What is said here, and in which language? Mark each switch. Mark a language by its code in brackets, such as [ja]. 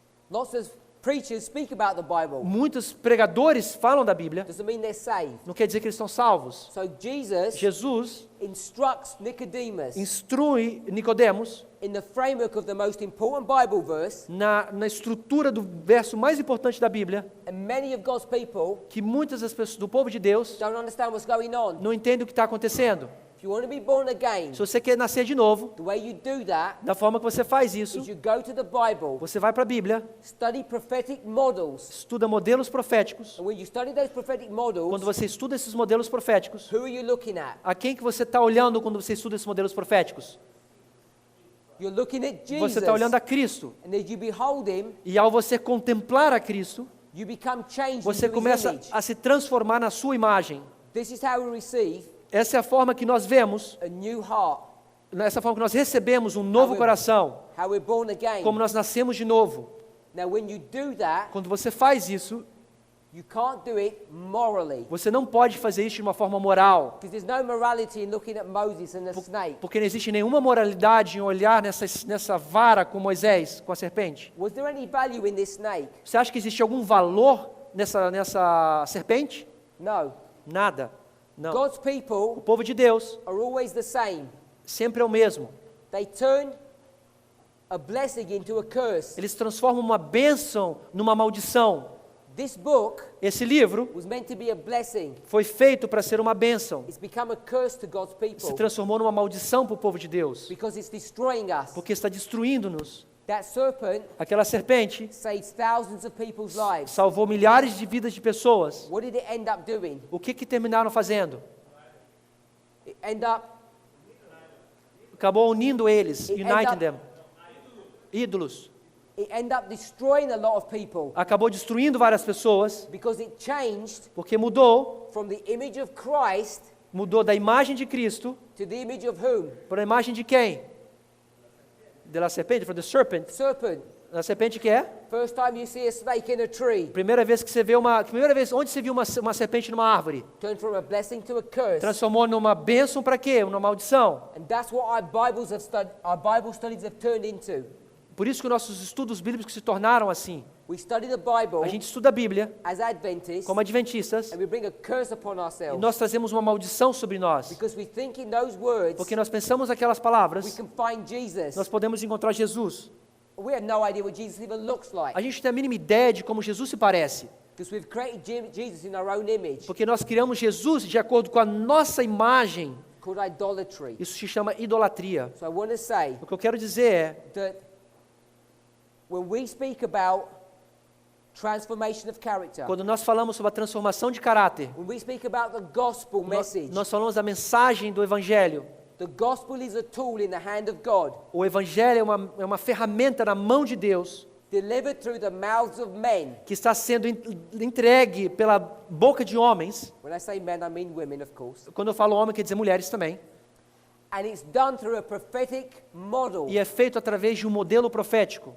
[en] Lots of preachers speak about the Bible. [pt] muitos pregadores falam da Bíblia, [en] Doesn't mean they're saved. [pt] não quer dizer que eles estão salvos. [en] So Jesus [pt] Jesus [en] instructs Nicodemus [pt] instrui Nicodemos [en] in the framework of the most important Bible verse, [pt] na estrutura do verso mais importante da Bíblia, [en] and many of God's people [pt] que muitas das pessoas do povo de Deus [en] don't understand what's going on. [pt] não entendem o que está acontecendo. [en] If you want to be born again, [pt] Se você quer nascer de novo, [en] the way you do that [pt] da forma que você faz isso, [en] is you go to the Bible, [pt] você vai para a Bíblia, [en] study prophetic models, [pt] estuda modelos proféticos. [en] and when you study those prophetic models, [pt] Quando você estuda esses modelos proféticos, [en] who are you looking at? [pt] a quem que você está olhando quando você estuda esses modelos proféticos? [en] You're looking at [pt] Você [en] Jesus, [pt] está olhando a Cristo. [en] and as you behold Him, [pt] E ao você contemplar a Cristo, [en] you become changed [pt] você [en] into His [pt] começa [en] image. [pt] a se transformar na sua imagem. [en] This is how we receive [pt] Essa é a forma que nós vemos, [en] a new heart, [pt] nessa forma que nós recebemos um novo coração, [en] how we're born again. [pt] como nós nascemos de novo. [en] Now, when you do that, [pt] Quando você faz isso, [en] you can't do it morally, [pt] você não pode fazer isso de uma forma moral, [en] because there's no morality in looking at Moses and the snake. [pt] porque não existe nenhuma moralidade em olhar nessa vara com Moisés, com a serpente. [en] Was there any value in this snake? [pt] Você acha que existe algum valor nessa serpente? [en] No. [pt] Nada. Não. [en] God's [pt] O [en] people [pt] povo de Deus [en] are always the same. [pt] sempre é o mesmo. [en] They turn a blessing into a curse. [pt] Eles transformam uma bênção numa maldição. [en] This book [pt] Esse livro [en] was meant to be a blessing. [pt] foi feito para ser uma bênção. [en] It's become a curse to God's [pt] Se [en] people [pt] transformou numa maldição para o povo de Deus, [en] because it's destroying us. [pt] porque está destruindo-nos. [en] That serpent [pt] Aquela serpente [en] saves thousands of people's lives. [pt] salvou milhares de vidas de pessoas. [en] What did it end up doing? [pt] O que terminaram fazendo? [en] It ended up [pt] Acabou unindo eles, [en] It uniting ended them. [pt] Ídolos. [en] It ended up destroying a lot of people [pt] Acabou destruindo várias pessoas, [en] because it changed [pt] porque mudou [en] from the image of Christ [pt] da imagem de Cristo [en] to the image of whom? [pt] para a imagem de quem? [es] De la serpente, [en] from the serpent. Serpent. [pt] A serpente que é? [en] First time you see a snake in a tree, [pt] Primeira vez que você vê onde você viu uma serpente numa árvore? [en] turned from a blessing to a curse. [pt] Transformou numa bênção para quê? Uma maldição. [en] And that's what our Bible studies have turned into. [pt] Por isso que nossos estudos bíblicos se tornaram assim. [en] We study the Bible [pt] A gente estuda a Bíblia [en] as Adventists [pt] como adventistas [en] and we bring a curse upon [pt] e [en] ourselves [pt] nós trazemos uma maldição sobre nós. [en] because we think in those words [pt] Porque nós pensamos aquelas [en] we [pt] palavras, [en] can find Jesus. [pt] nós podemos encontrar Jesus. [en] We have no idea what Jesus even looks like [pt] A gente não tem a mínima ideia de como Jesus se parece. [en] because we've created Jesus in our own image, [pt] Porque nós criamos Jesus de acordo com a nossa imagem. [en] called idolatry. [pt] Isso se chama idolatria. [en] So I want to say [pt] O que eu quero dizer é, [en] that when we speak about transformation of character. [pt] Quando nós falamos sobre a transformação de caráter, [en] When we speak about the gospel message, [pt] nós falamos da mensagem do Evangelho. [en] the gospel is a tool in the hand of God, [pt] O Evangelho é uma ferramenta na mão de Deus, [en] delivered through the mouths of men. [pt] que está sendo entregue pela boca de homens. [en] When I say men, I mean women, of course. [pt] Quando eu falo homem, quer dizer mulheres também. [en] And it's done through a prophetic model. [pt] E é feito através de um modelo profético.